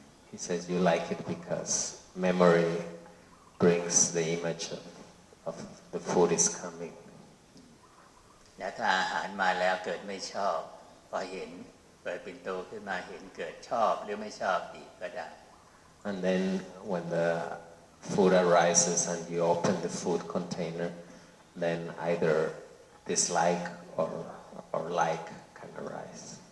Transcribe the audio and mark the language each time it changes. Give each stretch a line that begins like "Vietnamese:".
English: He says you like it because memory brings the image of the food is coming.
Thai: แล้วถ้าอาหารมาแล้วเกิดไม่ชอบพอเห็นเปิดปิ่นโตขึ้นมาเห็นเกิดชอบหรือไม่ชอบอีกก็ได้
English: And then when the food arises and you open the food container, then either dislike or like can arise.